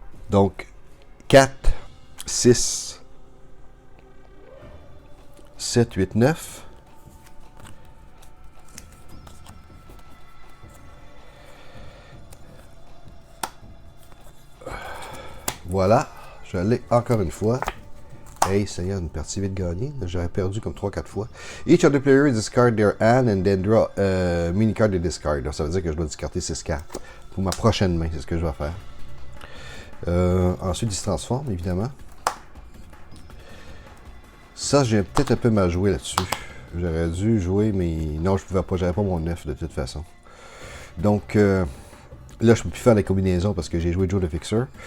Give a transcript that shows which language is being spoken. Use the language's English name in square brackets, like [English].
[French] Donc, 4, 6, 7, 8, 9. Voilà, je vais aller encore une fois. Hey, ça y est, une partie vite gagnée. J'aurais perdu comme 3-4 fois. [English] Each of the players discard their hand and then draw a mini card de discard. [French] Donc, ça veut dire que je dois discarter 6 cartes. Pour ma prochaine main, c'est ce que je vais faire. Ensuite, il se transforme, évidemment. Ça, j'ai peut-être un peu mal joué là-dessus. J'aurais dû jouer, mais non, je pouvais pas. J'avais pas mon 9 de toute façon. Donc, là, je peux plus faire les combinaisons parce que j'ai joué Joe de Fixer.